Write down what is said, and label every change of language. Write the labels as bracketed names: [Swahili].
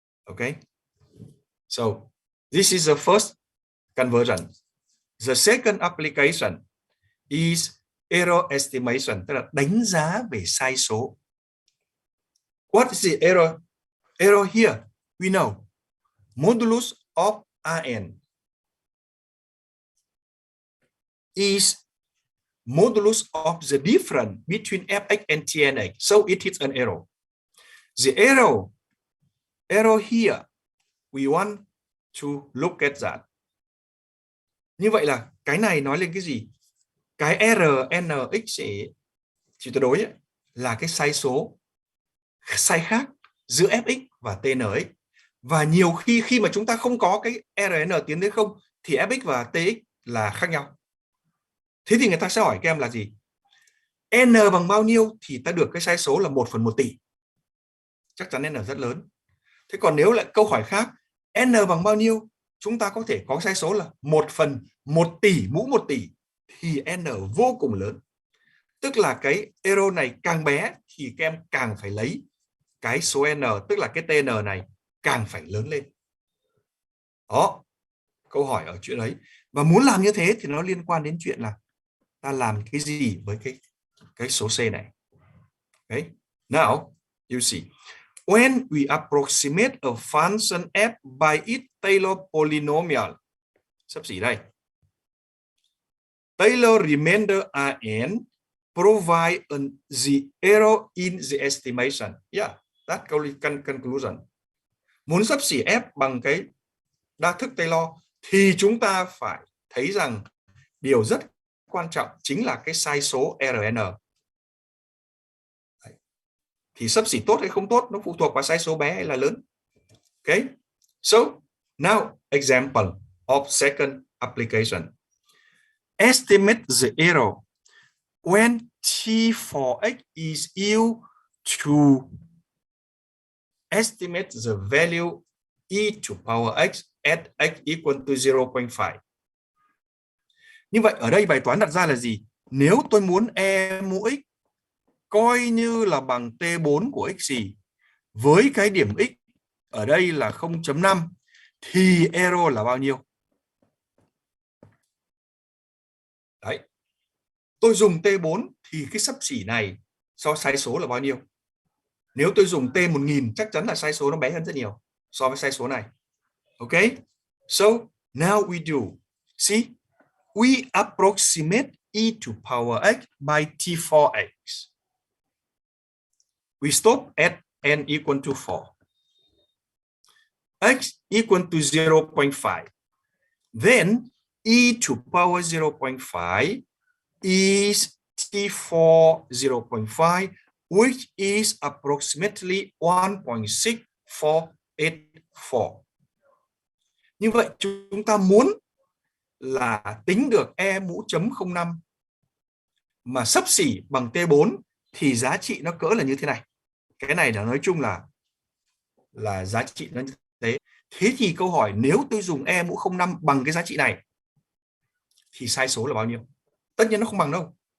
[English] Okay. So this is the first conversion. The second application is error estimation, [Vietnamese] tức là đánh giá về sai số. [English] What is the error? Error here, we know modulus of Rn is modulus of the difference between fx and tnx, so it is an error. The error here, we want to look at that. [Vietnamese] Như vậy là cái này nói lên cái gì? Cái Rnx chỉ tuyệt đối ấy, là cái sai khác giữa fx và tnx. Và nhiều khi mà chúng ta không có cái rn tiến đến 0 thì fx và tx là khác nhau. Thế thì người ta sẽ hỏi các em là gì? N bằng bao nhiêu thì ta được cái sai số là 1/1 tỷ. Chắc chắn n rất lớn. Thế còn nếu lại câu hỏi khác, n bằng bao nhiêu, chúng ta có thể có sai số là 1/1 tỷ mũ 1 tỷ thì n vô cùng lớn. Tức là cái error này càng bé thì các em càng phải lấy cái số n, tức là cái tn này càng phải lớn lên. Đó, câu hỏi ở chuyện ấy. Và muốn làm như thế thì nó liên quan đến chuyện là ta làm cái gì với cái số c này. [English] Okay. Now, you see, when we approximate a function f by its Taylor polynomial, [Vietnamese] sắp xỉ đây. [English] Taylor remainder Rn provide the error in the estimation. Yeah, that conclusion. [Vietnamese] Muốn xấp xỉ f bằng cái đa thức Taylor thì chúng ta phải thấy rằng điều rất quan trọng chính là cái sai số Rn. Đấy. Thì xấp xỉ tốt hay không tốt nó phụ thuộc vào sai số bé hay là lớn. [English] Okay. So, now example of second application. Estimate the error when t for x is used to estimate the value e to power x at x equal to 0.5. [Vietnamese] Như vậy ở đây bài toán đặt ra là gì? Nếu tôi muốn e mũ x coi như là bằng t4 của x gì với cái điểm x ở đây là 0.5 thì error là bao nhiêu? Đấy. Tôi dùng t4 thì cái xấp xỉ này so sai số là bao nhiêu? Nếu tôi dùng t1000 chắc chắn là sai số nó bé hơn rất nhiều so với sai số này. [English] Okay? So now we do. See? We approximate e to power x by t4x. We stop at n equal to 4. X equal to 0.5. Then e to power 0.5 is t4 0.5, which is approximately 1.6484. [Vietnamese] Như vậy chúng ta muốn là tính được e mũ chấm 05 mà xấp xỉ bằng t4 thì giá trị nó cỡ là như thế này. Cái này là nói chung là giá trị nó như thế. Thế thì câu hỏi nếu tôi dùng e mũ 05 bằng cái giá trị này thì sai số là bao nhiêu? Tất nhiên nó không bằng đâu.